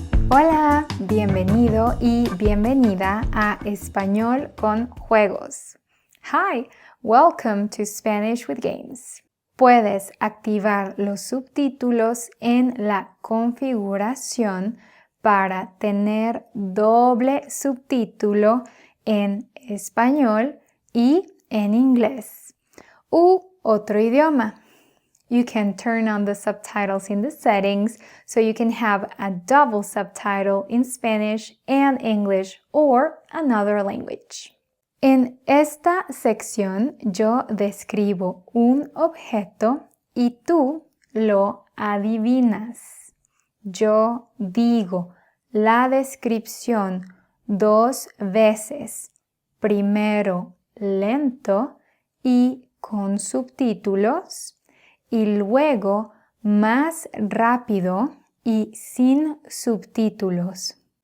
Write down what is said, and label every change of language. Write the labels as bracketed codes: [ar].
[es] Hola, bienvenido y bienvenida a Español con Juegos. [en] Hi, welcome to Spanish with Games. [es] Puedes activar los subtítulos en la configuración para tener doble subtítulo en español y en inglés u otro idioma. [en] You can turn on the subtitles in the settings so you can have a double subtitle in Spanish and English or another language. [es] En esta sección yo describo un objeto y tú lo adivinas. Yo digo la descripción 2 veces, primero lento y con subtítulos, y luego más rápido y sin subtítulos.